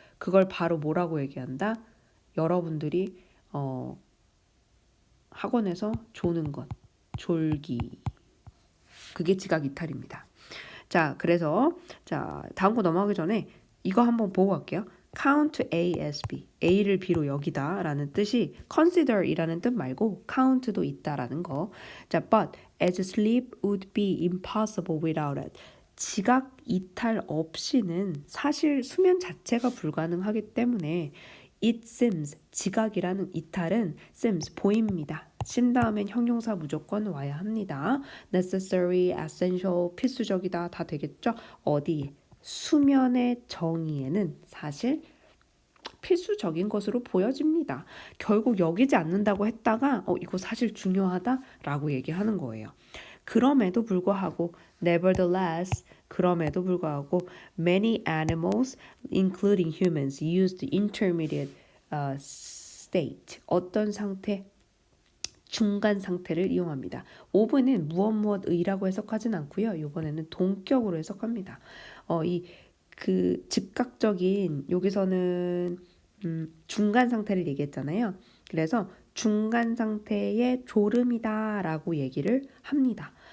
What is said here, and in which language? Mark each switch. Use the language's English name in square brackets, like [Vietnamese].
[Korean] 그걸 바로 뭐라고 얘기한다? 여러분들이 학원에서 조는 것, 졸기. 그게 지각 이탈입니다. 자, 그래서 다음 거 넘어가기 전에 이거 한번 보고 갈게요. [English] count A as B, [Korean] A를 B로 여기다 라는 뜻이 consider 이라는 뜻 말고 count도 있다라는 거. [English] 자, but as sleep would be impossible without it. [Korean] 지각 이탈 없이는 사실 수면 자체가 불가능하기 때문에 [English] it seems, [Korean] 지각이라는 이탈은 seems, 보입니다. 신 다음엔 형용사 무조건 와야 합니다. necessary, essential, 필수적이다 다 되겠죠? 어디? 수면의 정의에는 사실 필수적인 것으로 보여집니다. 결국 여기지 않는다고 했다가 이거 사실 중요하다라고 얘기하는 거예요. 그럼에도 불구하고 [English] nevertheless, 그럼에도 불구하고 many animals, including humans, use the intermediate state. [Korean] 어떤 상태? 중간 상태를 이용합니다. 5번은 무엇의라고 해석하진 않고요. 이번에는 동격으로 해석합니다. 그 즉각적인 여기서는 중간 상태를 얘기했잖아요. 그래서 중간 상태의 졸음이다라고 얘기를 합니다.